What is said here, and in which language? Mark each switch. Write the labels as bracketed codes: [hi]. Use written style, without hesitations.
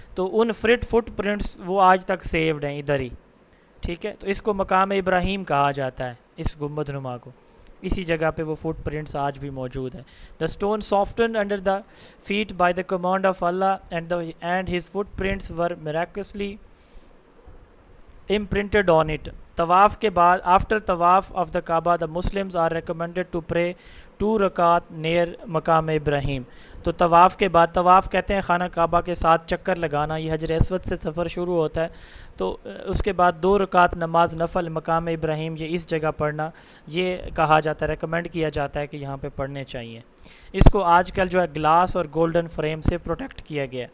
[ur] تو ان fit prints وہ آج تک سیوڈ ہیں ادھر ہی. ٹھیک ہے. تو اس کو مقام ابراہیم کہا جاتا ہے، اس گنبد نما کو. اسی جگہ پہ وہ فٹ پرنٹس آج بھی موجود ہیں. [en] The stone softened under the feet by the command of Allah and his footprints were miraculously imprinted on it. [ur] طواف کے بعد [en] after طواف of the Kaaba the Muslims are recommended to pray 2 رکعت near مقام ابراہیم. [ur] تو طواف کے بعد، طواف کہتے ہیں خانہ کعبہ کے ساتھ چکر لگانا، یہ حجر اسود سے سفر شروع ہوتا ہے. تو اس کے بعد 2 رکعت نماز نفل مقام ابراہیم یہ اس جگہ پڑھنا، یہ کہا جاتا ہے، ریکمینڈ کیا جاتا ہے کہ یہاں پہ پڑھنے چاہیے. اس کو آج کل جو ہے گلاس اور گولڈن فریم سے پروٹیکٹ کیا گیا ہے.